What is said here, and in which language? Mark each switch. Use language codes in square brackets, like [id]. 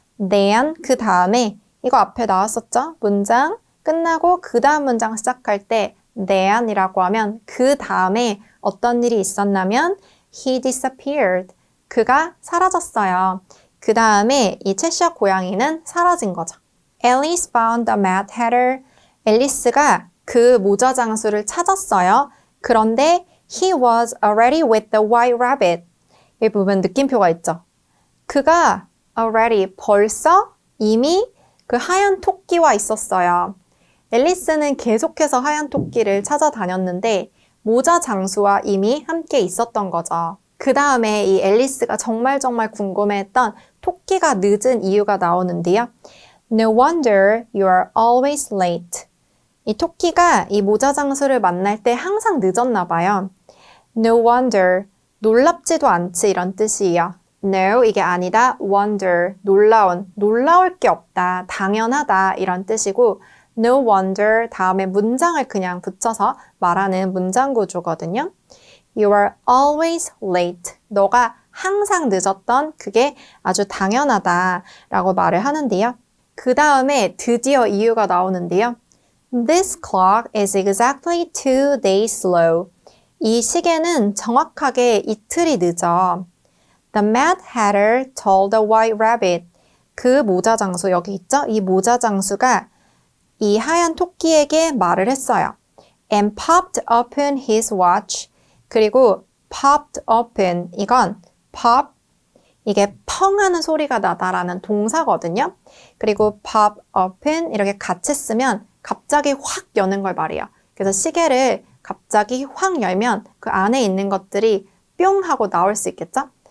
[ko] then 그 다음에 이거 앞에 나왔었죠? 문장 끝나고 그 다음 문장 시작할 때 then이라고 하면 그 다음에 어떤 일이 있었냐면 [en] he disappeared. [ko] 그가 사라졌어요. 그 다음에 이 채셔 고양이는 사라진 거죠. [en] Alice found the Mad Hatter. [ko] 앨리스가 그 모자 장수를 찾았어요. 그런데 [en] he was already with the white rabbit. [ko] 여기 보면 느낌표가 있죠. 그가 already 벌써 이미 그 하얀 토끼와 있었어요. 앨리스는 계속해서 하얀 토끼를 찾아다녔는데 모자 장수와 이미 함께 있었던 거죠. 그 다음에 이 앨리스가 정말 궁금해했던 토끼가 늦은 이유가 나오는데요. [en] No wonder you are always late. [ko] 이 토끼가 이 모자 장수를 만날 때 항상 늦었나 봐요. [en] No wonder, [ko] 놀랍지도 않지 이런 뜻이에요. No, 이게 아니다. wonder, 놀라울 게 없다, 당연하다 이런 뜻이고 no wonder 다음에 문장을 그냥 붙여서 말하는 문장 구조거든요. [en] You are always late. [ko] 너가 항상 늦었던 그게 아주 당연하다 라고 말을 하는데요. 그 다음에 드디어 이유가 나오는데요. [en] This clock is exactly 2 days slow. [ko] 이 시계는 정확하게 이틀이 늦어. [en] The Mad Hatter told the White Rabbit. [ko] 그 모자 장수 여기 있죠? 이 모자 장수가 이 하얀 토끼에게 말을 했어요. [en] And popped open his watch. [ko] 그리고 popped open, 이건 pop, 이게 펑 하는 소리가 나다라는 동사거든요. 그리고 pop open 이렇게 같이 쓰면 갑자기 확 여는 걸 말해요. 그래서 시계를 갑자기 확 열면 그 안에 있는 것들이 뿅 하고 나올 수 있겠죠?